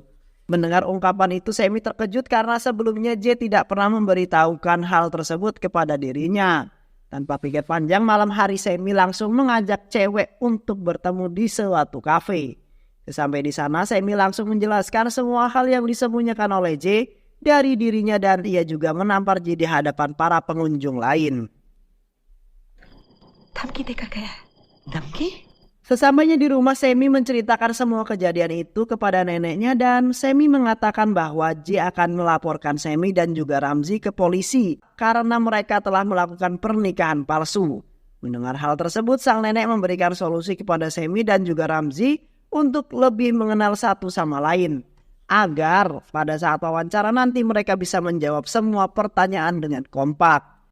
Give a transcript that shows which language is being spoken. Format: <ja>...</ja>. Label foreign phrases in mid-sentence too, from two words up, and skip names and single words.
<id>Mendengar ungkapan itu Semi terkejut karena sebelumnya J tidak pernah memberitahukan hal tersebut kepada dirinya. Tanpa pikir panjang, malam hari Semi langsung mengajak cewek untuk bertemu di suatu kafe. Sampai di sana, Semi langsung menjelaskan semua hal yang disembunyikan oleh J dari dirinya dan ia juga menampar J di hadapan para pengunjung lain.</id> <hi>धमकी देकर गया है। धमकी?</hi> <id>Sesampainya di rumah, Semi menceritakan semua kejadian itu kepada neneknya dan Semi mengatakan bahwa J akan melaporkan Semi dan juga Ramzi ke polisi karena mereka telah melakukan pernikahan palsu. Mendengar hal tersebut, sang nenek memberikan solusi kepada Semi dan juga Ramzi untuk lebih mengenal satu sama lain, agar pada saat wawancara nanti mereka bisa menjawab semua pertanyaan dengan kompak.</id>